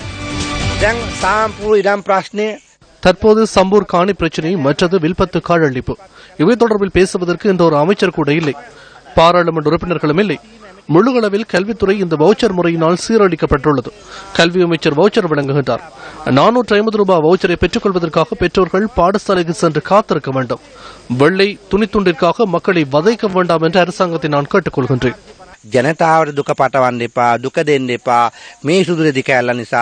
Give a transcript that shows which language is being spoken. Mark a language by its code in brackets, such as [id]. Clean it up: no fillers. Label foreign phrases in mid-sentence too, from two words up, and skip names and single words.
[ta] தற்போது சம்பூர் காணி பிரச்சினை மற்றது வில்பத்து காடழிப்பு இவை தொடர்பில் பேசுவதற்கு இந்த ஒரு அமைச்சர் கூட இல்லை, பாராளுமன்ற உறுப்பினர்களும் இல்லை. முழுகளவில் கல்வித்துறை இந்த வவுச்சர் முறையினால் சீரழிக்கப்பட்டுள்ளது. கல்வி அமைச்சர் வவுச்சர் வழங்குகின்றார். 450 ரூபாய் வவுச்சரை பெற்றுக் கொள்வதற்காக பெற்றோர்கள் பாடசாலைக்கு சென்று காத்திருக்க வேண்டும். வெள்ளை துணித்துண்டிற்காக மக்களை வதைக்க வேண்டாம் என்று அரசாங்கத்தை நான் கேட்டுக்கொள்கின்றேன். [si] ජනතාවට දුක පටවන්න එපා, දුක දෙන්න එපා. මේ සුදුරෙදි කැල්ල නිසා